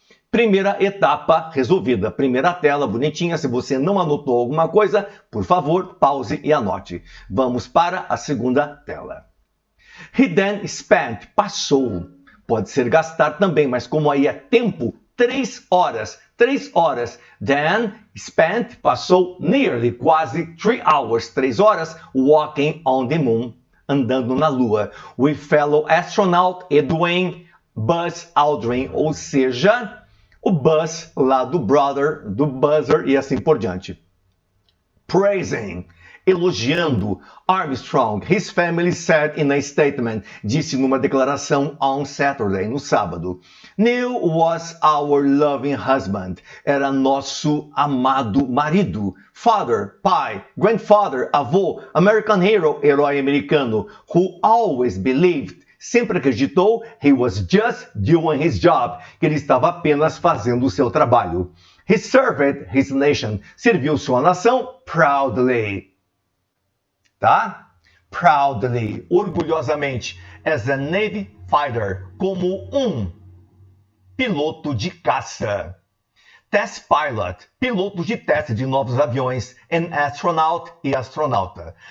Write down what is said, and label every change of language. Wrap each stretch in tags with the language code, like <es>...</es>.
<pt>Primeira etapa resolvida. Primeira tela bonitinha. Se você não anotou alguma coisa, por favor, pause e anote. Vamos para a segunda tela.</pt> <en>He then spent,</en> <pt>passou. Pode ser gastar também, mas como aí é tempo, 3 horas. 3 horas.</pt> <en>Then spent,</en> <pt>passou</pt> <en>nearly,</en> <pt>quase</pt> <en>3 hours.</en> <pt>3 horas</pt> <en>walking on the moon,</en> <pt>andando na lua.</pt> <en>With fellow astronaut</en> <pt>Edwin Buzz Aldrin, ou seja, o Buzz lá do brother, do Buzzer e assim por diante.</pt> <en>Praising,</en> <pt>elogiando</pt> <en>Armstrong, his family said in a statement,</en> <pt>disse numa declaração</pt> <en>on Saturday,</en> <pt>no sábado.</pt> <en>Neil was our loving husband,</en> <pt>era nosso amado marido.</pt> <en>Father,</en> <pt>pai,</pt> <en>grandfather,</en> <pt>avô,</pt> <en>American hero,</en> <pt>herói americano,</pt> <en>who always believed,</en> <pt>sempre acreditou,</pt> <en>he was just doing his job,</en> <pt>que ele estava apenas fazendo o seu trabalho.</pt> <en>He served his nation,</en> <pt>serviu sua nação</pt> <en>proudly.</en> <pt>Tá?</pt> <en>Proudly,</en> <pt>orgulhosamente,</pt> <en>as a Navy fighter,</en> <pt>como um piloto de caça.</pt> <en>Test pilot,</en> <pt>piloto de teste de novos aviões,</pt> <en>an astronaut</en> <pt>e astronauta.</pt>